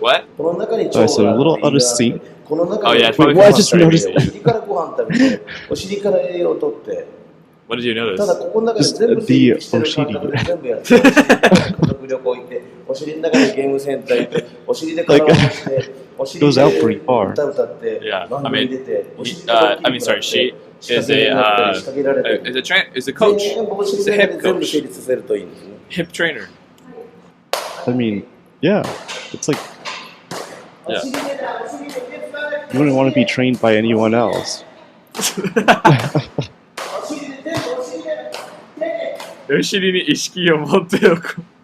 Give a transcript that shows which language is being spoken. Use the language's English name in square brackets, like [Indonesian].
[Japanese] この中に腸があって、この中にお尻からご飯食べて、お尻から栄養をとって、 [English] What did you notice? [Japanese] ただここの中で全部成立してる感覚で全部やって、家族旅行行って、お尻の中でゲームセンター行って、お尻で体をして、お尻で歌歌って、番組出て、 [English] I mean, sorry, she is a coach. She's a hip coach. Hip trainer. I mean, yeah, it's like Yeah. you wouldn't want to be trained by anyone else. [Japanese] お尻に意識を持っておく。